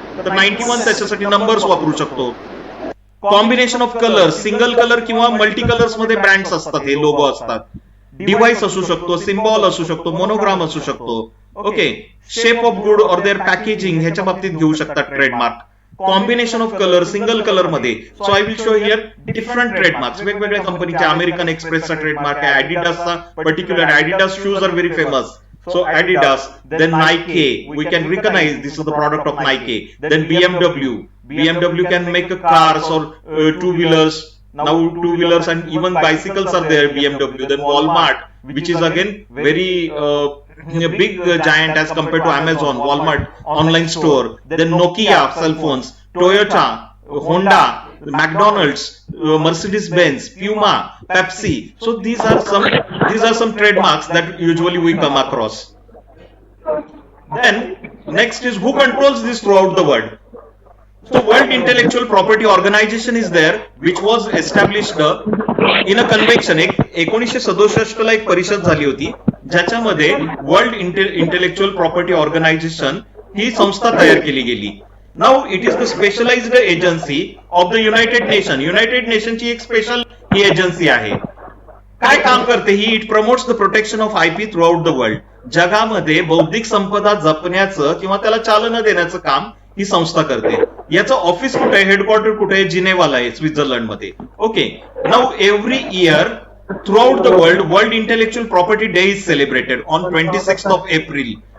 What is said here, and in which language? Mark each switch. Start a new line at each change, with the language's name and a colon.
Marathi: तर 91 त्याच्यासाठी नंबर्स वापरू शकतो.
English: combination of colour,
Marathi: single colour किंवा मल्टी कलर्स मध्ये ब्रँड्स असतात, हे लोगो असतात. डिव्हाइस असू शकतो, सिम्बॉल असू शकतो, मोनोग्राम असू शकतो.
English: okay, shape of good or their packaging
Marathi: ह्याच्या बाबतीत घेऊ शकतात
English: Trademark. Combination of colour, single colour मध्ये. So I will show here different trademarks.
Marathi: वेगवेगळ्या कंपनीच्या, अमेरिकन एक्सप्रेसचा ट्रेडमार्क आहे, ऍडिडासचा particular,
English: Adidas shoes are very famous. So Adidas, then Nike, we can recognize this is the product of Nike. Then BMW can make cars or two-wheelers. Now two-wheelers and even bicycles are there, BMW. Then Walmart, which is again very big giant as compared to Amazon, Walmart online store. Then Nokia cell phones, Toyota, Honda, McDonald's, Mercedes-Benz, Puma, Pepsi. So these are some trademarks that usually we come across. Then next is who controls this throughout the world. So World Intellectual Property Organization is there, which was established in a convention.
Marathi: 1967 ला एक परिषद झाली होती, ज्याच्यामध्ये world intellectual property organisation ही संस्था तयार केली गेली.
English: Now it is the specialized agency of the United Nations.
Marathi: United Nations ची एक स्पेशल ही एजन्सी आहे. काय काम करते ही?
English: It promotes the protection of IP throughout the world.
Marathi: जगामध्ये बौद्धिक संपदा जपण्याचं किंवा त्याला चालना देण्याचं काम ही संस्था करते. याचं ऑफिस कुठे आहे? हेडक्वार्टर कुठे आहे? जिनेवाला आहे, स्वित्झर्लंड मध्ये.
English: Okay, now every year throughout the world intellectual property day is celebrated on 26 of April.